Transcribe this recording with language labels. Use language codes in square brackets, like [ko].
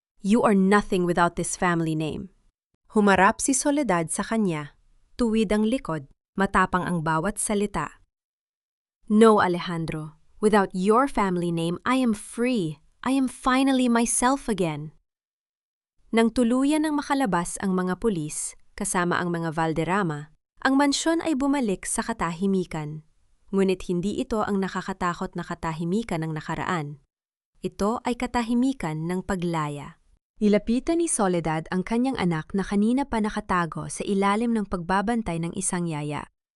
[en] You are nothing without this family name. [tl] Humarap si Soledad sa kanya, tuwid ang likod, matapang ang bawat salita. [en] No, Alejandro. Without your family name, I am free. I am finally myself again. [tl] Nang tuluyan ng makalabas ang mga pulis, kasama ang mga Valderrama, ang mansyon ay bumalik sa katahimikan. Ngunit hindi ito ang nakakatakot na katahimikan ng nakaraan. Ito ay katahimikan ng paglaya. Nilapitan ni Soledad ang kanyang anak na kanina pa nakatago sa ilalim ng pagbabantay ng isang yaya.